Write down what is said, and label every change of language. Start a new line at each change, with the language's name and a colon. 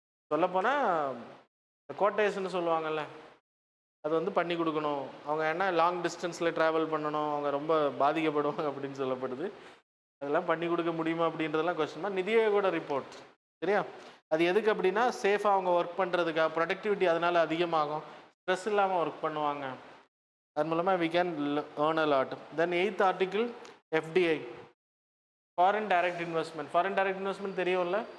Tamil: சொல்லப்போனால் கோட்டேஷன்னு சொல்லுவாங்கள்ல, அது வந்து பண்ணி கொடுக்கணும். அவங்க என்ன லாங் டிஸ்டன்ஸில் ட்ராவல் பண்ணணும், அவங்க ரொம்ப பாதிக்கப்படுவாங்க அப்படின்னு சொல்லப்படுது. அதெல்லாம் பண்ணி கொடுக்க முடியுமா அப்படின்றதெல்லாம் கொஸ்டின் தான். நிதி ஆயோகோட ரிப்போர்ட், சரியா. அது எதுக்கு அப்படின்னா சேஃபாக அவங்க ஒர்க் பண்ணுறதுக்காக, ப்ரொடக்டிவிட்டி அதனால் அதிகமாகும், ஸ்ட்ரெஸ் இல்லாமல் ஒர்க் பண்ணுவாங்க. அது மூலமாக
English: we can earn a lot. Then 8th article, FDI, foreign direct investment தெரியும்ல.